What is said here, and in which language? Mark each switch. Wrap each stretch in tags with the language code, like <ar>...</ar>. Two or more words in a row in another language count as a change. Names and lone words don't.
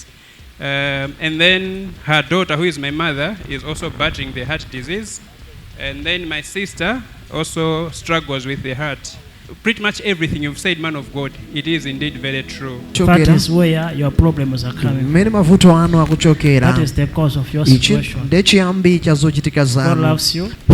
<en>And then her daughter, who is my mother, is also battling the heart disease. And then my sister also struggles with the heart. Pretty much everything you've said, man of God, it is indeed very true. That is where your problems are coming.</en> <ny>Mene mavuto anu akuchokera.</ny> <en>That is the cause of your situation.</en> <ny>Nde chiyambi cha zochitika zanu.</ny> <en>God loves you.</en>